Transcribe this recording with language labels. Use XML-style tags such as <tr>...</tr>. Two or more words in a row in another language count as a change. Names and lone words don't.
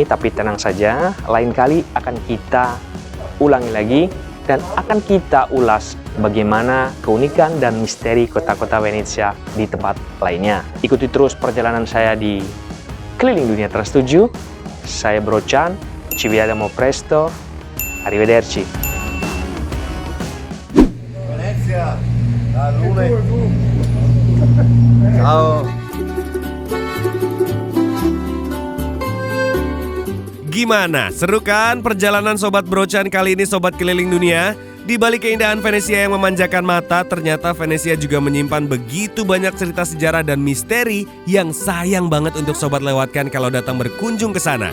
<id>Tapi tenang saja, lain kali akan kita ulangi lagi. Dan akan kita ulas bagaimana keunikan dan misteri kota-kota Venesia di tempat lainnya. Ikuti terus perjalanan saya di Keliling Dunia Trans 7.</id> <it>Saya Brocan, ci vediamo presto, arrivederci. Venezia, da Lune. Ciao.</it> <id>Gimana? Seru kan perjalanan Sobat Brocan kali ini Sobat Keliling Dunia? Di balik keindahan Venesia yang memanjakan mata, ternyata Venesia juga menyimpan begitu banyak cerita sejarah dan misteri yang sayang banget untuk Sobat lewatkan kalau datang berkunjung ke sana.</id>